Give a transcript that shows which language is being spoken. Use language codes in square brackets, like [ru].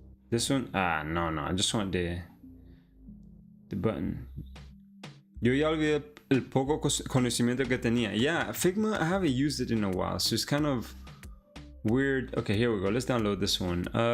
[en] This one? No, I just want the button. [es] Yo ya olvidé el poco conocimiento que tenía. [en] Yeah, Figma, I haven't used it in a while, so it's kind of weird. Okay, here we go. Let's download this one.